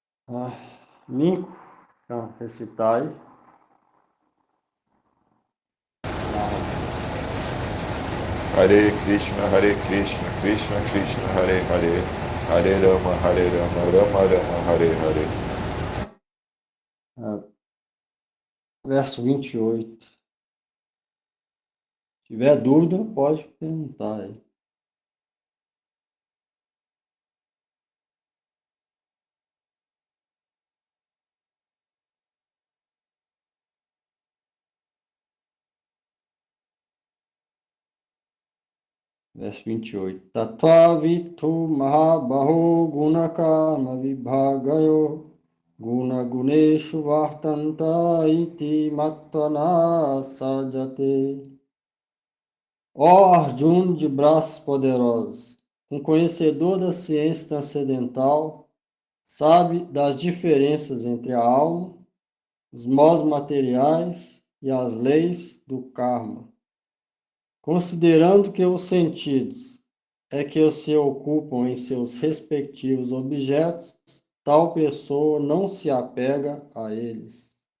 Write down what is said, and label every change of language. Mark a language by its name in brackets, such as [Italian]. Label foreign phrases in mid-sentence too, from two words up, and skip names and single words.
[Portuguese] Ninco, então, recitar aí. [Sanskrit] Hare Krishna, Krishna Krishna, Hare Hare, Hare Rama, Rama Rama, Hare Hare. [Portuguese] Verso 28. Se tiver dúvida, pode perguntar aí. Verso 28. [Sanskrit] Tattva vitu mahabaho gunakama vibhagayo guna guneshu vartanta iti matvana sajate. [Portuguese] Ó Arjuna de braços poderosos, um conhecedor da ciência transcendental, sabe das diferenças entre a alma, os modos materiais e as leis do karma. Considerando que os sentidos é que se ocupam em seus respectivos objetos, tal pessoa não se apega a eles.